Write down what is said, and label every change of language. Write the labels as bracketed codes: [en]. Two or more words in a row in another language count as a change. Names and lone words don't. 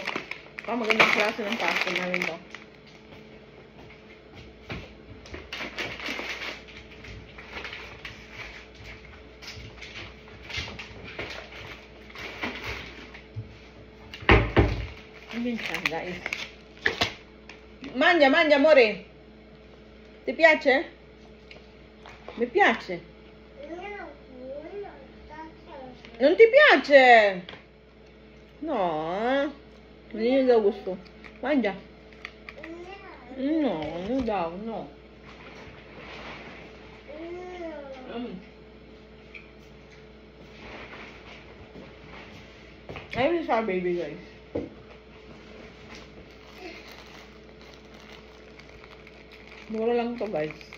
[tl] Magandang klase ng pasta namin to. Ayan siya guys. [it] Mangia, amore. Ti piace? Mi piace. Non ti piace? No, non gli do gusto. Mangia. [tl] No, non daw, no. Ayun si Sour Baby guys. Mura lang to guys.